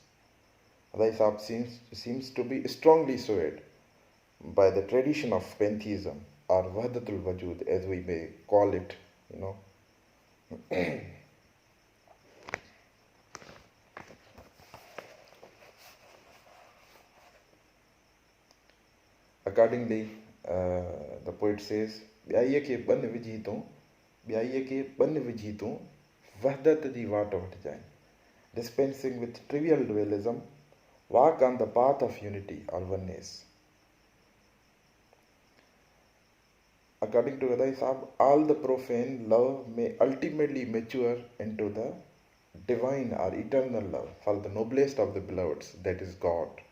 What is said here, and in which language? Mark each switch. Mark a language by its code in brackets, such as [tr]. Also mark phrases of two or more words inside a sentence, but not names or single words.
[en] Gadai Sahab seems to be strongly swayed by the tradition of pantheism or Wahdatul Wajud, as we may call it, Accordingly, the poet says, [sd] ॿियाईअ खे ॿन विझी तूं वहदत जी वाट वठिजांइ. [en] Dispensing with trivial dualism, walk on the path of unity or oneness. According to Gadai Sahab, all the profane love may ultimately mature into the divine or eternal love for the noblest of the beloveds, that is God.